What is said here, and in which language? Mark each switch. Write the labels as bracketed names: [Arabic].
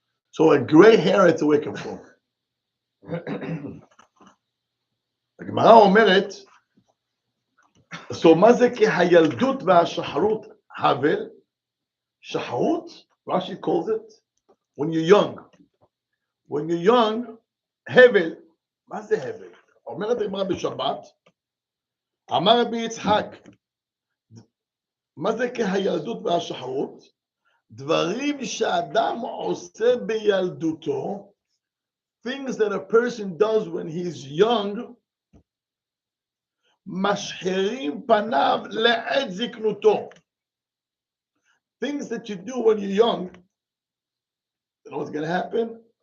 [English] So a gray hair, it's a wake-up call. [Hebrew] הגמרא אומרת, so מה זה כהילדות והשחרות הבל? [English] שחרות, Rashi calls it, when you're young. When you're young, [Hebrew] הבל, מה זה הבל? אומרת הגמרא בשבת, אמר רבי יצחק, מה זה כהילדות והשחרות? דברים שאדם עושה בילדותו, [English] things that a person does when he's young, [Hebrew] משחרים פניו לעת זקנותו. [English] Things that you do when you're young, you know what's going to happen?